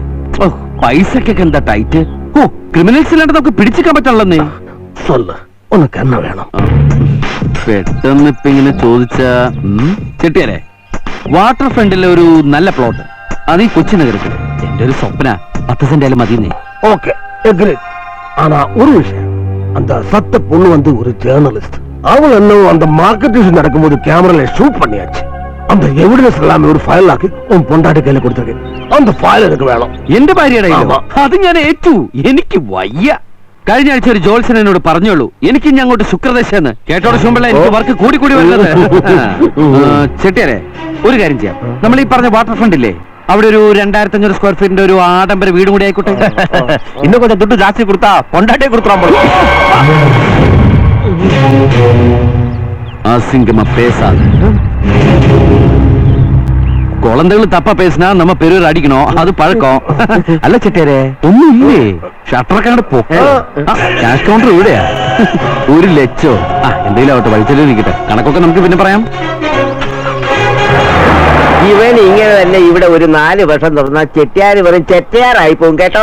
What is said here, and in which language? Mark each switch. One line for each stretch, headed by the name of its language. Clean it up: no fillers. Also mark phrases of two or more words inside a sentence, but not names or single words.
Malayalam: പൈസക്കൊക്കെ എന്താ ടൈറ്റ്. ഓ ക്രിമിനൽസ് ഇല്ലാണ്ട് നമുക്ക് പിടിച്ചിക്കാൻ പറ്റുള്ളന്നേ.
Tamil: உனக்கு என்ன வேணும்?
Malayalam: പെട്ടെന്ന് ഇപ്പൊ ഇങ്ങനെ ചോദിച്ച ചെട്ടിയാരെ, വാട്ടർ ഫ്രണ്ടിലെ ഒരു നല്ല പ്ലോട്ട്, അത് ഈ കൊച്ചി നഗരത്തിൽ എന്റെ ഒരു സ്വപ്ന. 10 സെന്റ് ആയാലും മതിയെന്നേ.
English: okay agreed.
Tamil: ஆனா ஒரு விஷயம், அந்த சத்த பொண்ணு வந்து ஒரு ஜேர்னலிஸ்ட். அவள் என்ன அந்த மார்க்கெட்டிங் நடக்கும்போது கேமரால ஷூட் பண்ணியாச்சு. அந்த எவிடன்ஸ் எல்லாமே ஒரு ஃபைல் ஆக்கி உன் பொண்டாட்டி கையில் கொடுத்திருக்கும்.
Malayalam: அந்த ഫയൽ എനിക്ക് വേണം. എന്റെ ഭാര്യയുടെ അത് ഞാൻ ഏറ്റു. എനിക്ക് വയ്യ. കഴിഞ്ഞ ആഴ്ച ഒരു ജോത്സ്യൻ എന്നോട് പറഞ്ഞോളൂ എനിക്ക് ഇനി അങ്ങോട്ട് ശുക്രദശന്ന്. കേട്ടോടെ ശുമ്പള എനിക്ക് വർക്ക് കൂടി കൂടി വരുന്നത്. ചെട്ടിയാരെ, ഒരു കാര്യം ചെയ്യാം, നമ്മൾ ഈ പറഞ്ഞ വാട്ടർ ഫ്രണ്ട് ഇല്ലേ, അവിടെ ഒരു 2500 സ്ക്വയർ ഫീറ്റിന്റെ ഒരു ആഡംബര വീടും കൂടി ആയിക്കോട്ടെ.
Tamil: இன்னும் கொஞ்சம்
Kannada: ದುಡ್ಡು ಜಾಸ್ತಿ
Malayalam: കൊടുത്താ പൊണ്ടാട്ടിയെ കൊടുക്കാൻ പോലും.
Tamil: அசிங்கமா பேசாது. குழந்தைகள் தப்பா பேசினா நம்ம பெரியவர் அடிக்கணும், அது பழக்கம்.
Malayalam: അല്ല ചെട്ടിയാരെ, ഒന്നും ഇല്ലേ? ഷട്ടറൊക്കെ ക്യാഷ് കൗണ്ടർ ഇവിടെയാ. 1 ലക്ഷോ എന്തെങ്കിലും ആവട്ടെ, വലിച്ചെല്ലു നിൽക്കട്ടെ. കണക്കൊക്കെ നമുക്ക് പിന്നെ പറയാം. ഇവൻ ഇങ്ങനെ തന്നെ ഇവിടെ ഒരു 4 വർഷം തുറന്ന ചെട്ടിയാര് വെറും ചെട്ടിയാറായി പോകും കേട്ടോ.